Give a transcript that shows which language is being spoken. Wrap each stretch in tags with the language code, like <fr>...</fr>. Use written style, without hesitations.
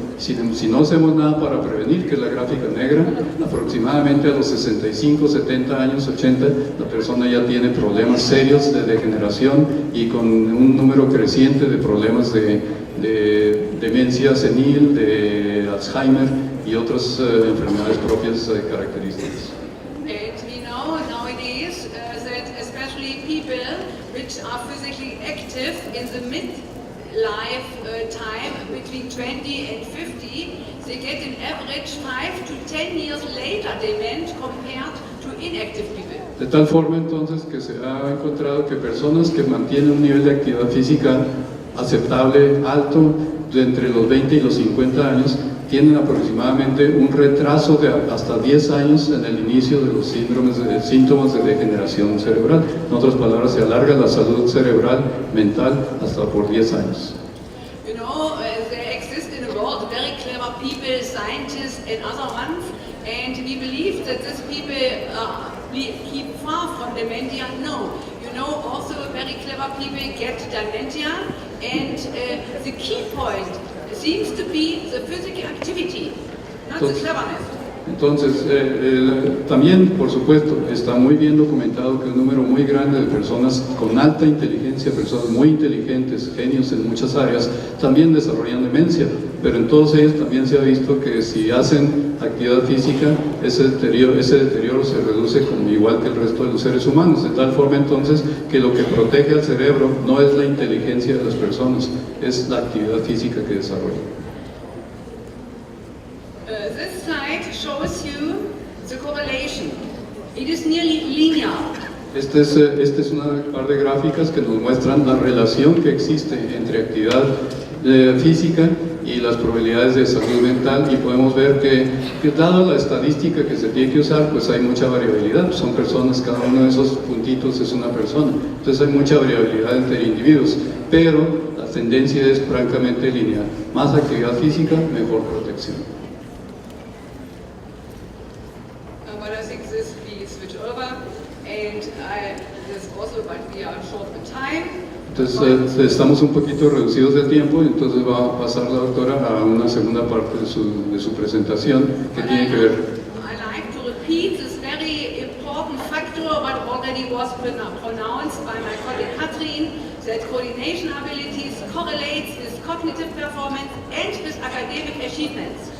<es>Si no hacemos nada para prevenir, que es la gráfica negra, aproximadamente a los 65, 70 años, 80, la persona ya tiene problemas serios de degeneración y con un número creciente de problemas de demencia senil, de Alzheimer y otras enfermedades propias características.</es> <en>And we know nowadays that especially people which are physically active in the midlife time between 20 and 50, they get an average 5 to 10 years later dement compared to inactive people.</en> <es>De tal forma entonces que se ha encontrado que personas que mantienen un nivel de actividad física aceptable, alto, de entre los 20 y los 50 años, tienen aproximadamente un retraso de hasta 10 años en el inicio de los síntomas de degeneración cerebral. En otras palabras, se alarga la salud cerebral, mental, hasta por 10 años.</es> <en>You know, there exist in the world very clever people, scientists and other ones, and we believe that these people keep far from dementia. No. You know, also very clever people get dementia, and the key point seems to be the physical activity, not the cleverness.</en> <es>Entonces, también, por supuesto, está muy bien documentado que un número muy grande de personas con alta inteligencia, personas muy inteligentes, genios en muchas áreas, también desarrollan demencia, pero en todos ellos también se ha visto que si hacen actividad física, ese deterioro se reduce como igual que el resto de los seres humanos, de tal forma entonces que lo que protege al cerebro no es la inteligencia de las personas, es la actividad física que desarrollan.</es> <en>This slide shows you the correlation. It is nearly linear.</en> <es>Este es una par de gráficas que nos muestran la relación que existe entre actividad física y las probabilidades de salud mental, y podemos ver que dada la estadística que se tiene que usar, pues hay mucha variabilidad. Son personas, cada uno de esos puntitos es una persona, entonces hay mucha variabilidad entre individuos, pero la tendencia es francamente lineal. Más actividad física, mejor protección.</es> <en>But I think this we switch over, and this also, but we are short of time.</en> <es>Entonces estamos un poquito reducidos de tiempo, entonces va a pasar la doctora a una segunda parte de su presentación que tiene que ver.</es> <en>I like to repeat this very important factor what already was pronounced by my colleague Katrin, that coordination abilities correlates with cognitive performance and with academic achievements.</en>